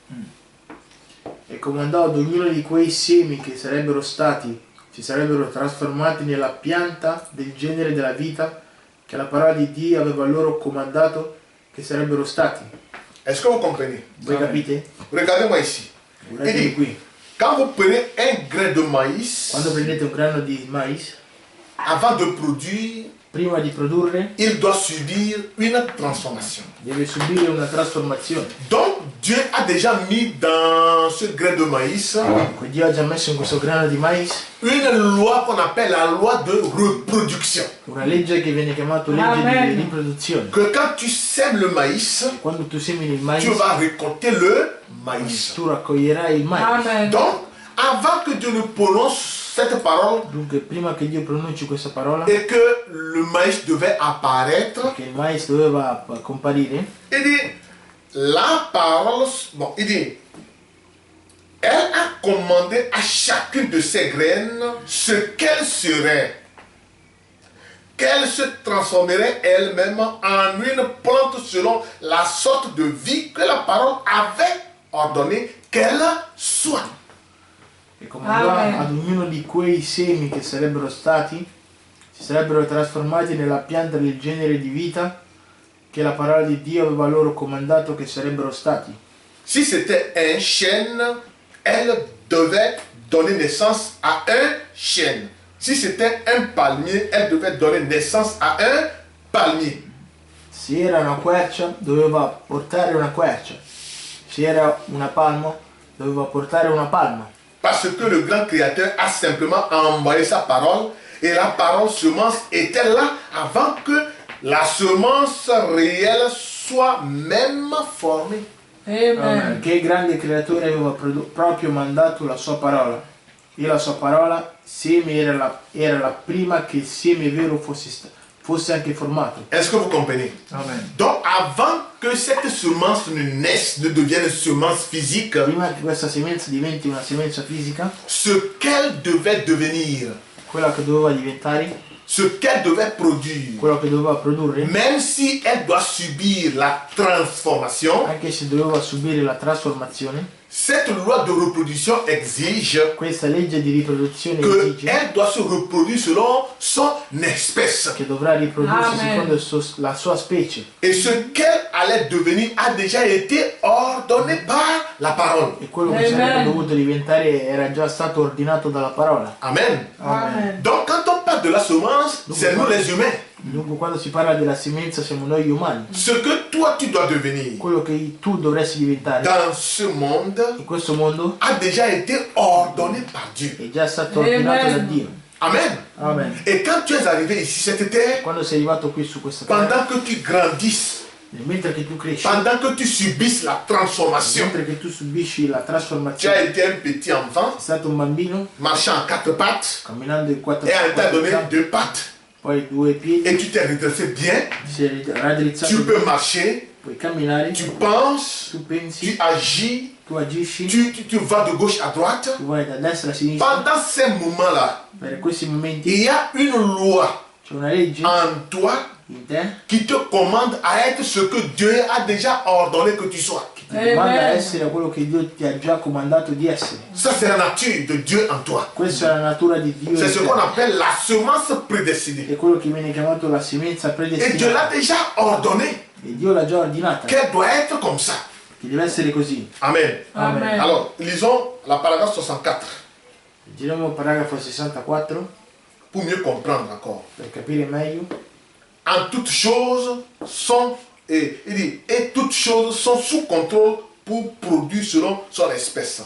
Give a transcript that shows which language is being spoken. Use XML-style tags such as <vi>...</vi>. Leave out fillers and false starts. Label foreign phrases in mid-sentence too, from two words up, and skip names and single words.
<it>E comandò ad ognuno di quei semi che si sarebbero trasformati nella pianta del genere della vita che la parola di Dio aveva loro comandato che sarebbero stati.</it> <fr>Est-ce que vous comprenez?</fr> <it>Voi capite?</it> <fr>Regardez-moi ici. Il</fr> <it>Guardate</it> <fr>dit,</fr> <it>qui.</it> <fr>quand vous prenez un grain de maïs,</fr> <it>Quando prendete un grano di mais,</it> <fr>avant de produire,</fr> <it>prima di produrre</it> <fr>il doit subir une transformation.</fr> <it>deve subire una trasformazione.</it> <fr>Donc, Dieu a déjà mis dans ce grain de maïs</fr> <it>Dunque Dio ha già messo in questo grano di mais</it> <fr>une loi qu'on appelle la loi de reproduction.</fr> <it>una legge che viene chiamata legge Amen. di riproduzione.</it> <fr>Que quand tu sèmes le maïs,</fr> <it>Quando tu semini il mais,</it> <fr>tu vas récolter le maïs.</fr> <it>tu raccoglierai il mais. Amen.</it> <fr>Donc, avant que Dieu ne prononce cette parole</fr> <it>Dunque prima che Dio pronunci questa parola,</it> <fr>et que le maïs devait apparaître,</fr> <it>che il mais doveva comparire,</it> <fr>il dit, la parole, bon, il dit, elle a commandé à chacune de ses graines ce qu'elle serait, qu'elle se transformerait elle-même en une plante selon la sorte de vie que la parole avait ordonné qu'elle soit.</fr> <it>e comandò Amen. ad ognuno di quei semi che sarebbero stati, si sarebbero trasformati nella pianta del genere di vita che la parola di Dio aveva loro comandato che sarebbero stati.</it> <fr>Si c'était un chêne, elle devait donner naissance à un chêne. Si c'était un palmier, elle devait donner naissance à un palmier.</fr> <it>Se era una quercia, doveva portare una quercia. Se era una palma, doveva portare una palma.</it> <fr>Parce que le grand créateur a simplement envoyé sa parole et la parole semence était là avant que la semence réelle soit même formée. Amen.</fr> <it>Che il grande creatore aveva proprio mandato la sua parola. E la sua parola, seme, era la prima che il seme vero fosse anche formato.</it> <fr>Est-ce que vous comprenez? Amen. Donc avant que cette semence ne naisse, ne devienne une semence physique,</fr> <it>Prima che questa semenza diventi una semenza fisica,</it> <fr>ce qu'elle devait devenir,</fr> <it>quella che doveva diventare,</it> <fr>ce qu'elle devait produire,</fr> <it>quello che doveva produrre,</it> <fr>même si elle doit subir la transformation,</fr> <it>anche se doveva subire la trasformazione,</it> <fr>cette loi de reproduction exige</fr> <it>questa legge di riproduzione esige</it> <fr>qu'elle doit se reproduire selon son espèce.</fr> <it>che dovrà riprodursi Amen. secondo la sua specie.</it> <fr>Et ce qu'elle allait devenir a déjà été ordonné par la parole.</fr> <it>E quello che Amen. sarebbe dovuto diventare era già stato ordinato dalla parola. Amen. Amen.</it> <fr>Donc quand on parle de la semence, c'est nous les humains.</fr> <it>Dunque quando si parla della semenza siamo noi umani.</it> <fr>Ce que toi tu dois devenir</fr> <it>Quello che tu dovresti diventare</it> <fr>dans ce monde</fr> <it>in questo mondo</it> <fr>a déjà été ordonné par Dieu.</fr> <it>è già stato ordinato da Amen. Dio. Amen. Amen.</it> <fr>Et quand tu es arrivé ici, cette terre,</fr> <it>Quando sei arrivato qui su questa terra,</it> <fr>pendant que tu grandisses,</fr> <it>mentre che tu cresci,</it> <fr>pendant que tu subisses la transformation,</fr> <it>mentre che tu subisci la</it> <fr>tu as</fr> <it>trasformazione,</it> <fr>été un petit enfant</fr> <it>sei stato un bambino</it> <fr>marchant en quatre pattes</fr> <it>camminando in quattro</it> <fr>et on t'a donné</fr> <it>zampe,</it> <fr>deux pattes</fr> <it>poi due piedi,</it> <fr>et tu t'es redressé bien,</fr> <it>ti sei raddrizzato,</it> <fr>tu peux marcher,</fr> <it>puoi camminare,</it> <fr>tu penses,</fr> <it>tu pensi,</it> <fr>tu agis,</fr> <it>tu agisci,</it> <fr>tu vas de gauche à droite.</fr> <it>tu vai da destra a sinistra.</it> <fr>Pendant ces moments-là,</fr> <it>Per questi momenti</it> <fr>il y a une loi</fr> <it>c'è una legge</it> <fr>en toi</fr> <it>in te</it> <fr>qui te commande à être ce que Dieu a déjà ordonné que tu sois.</fr> <it>che ti comanda a Amen. essere quello che Dio ti ha già comandato di essere.</it> <fr>Ça, c'est la nature de Dieu en toi.</fr> <it>Questa è la natura di Dio</it> <fr>C'est</fr> <it>in</it> <fr>ce</fr> <it>te.</it> <fr>qu'on appelle la semence prédestinée.</fr> <it>È quello che viene chiamato la semenza</it> <fr>Et Dieu l'a</fr> <it>predestinata.</it> <fr>déjà ordonné</fr> <it>E Dio l'ha già ordinata, che</it> <fr>qu'elle doit être comme ça.</fr> <it>deve essere così. Amen. Amen.</it> <fr>Alors, lisons la paragraphe 64.</fr> <it>Leggeremo il paragrafo 64.</it> <fr>pour mieux comprendre encore.</fr> <it>per capire meglio.</it> <fr>En toutes choses sont, il dit, et toutes choses sont sous contrôle pour produire selon son espèce.</fr>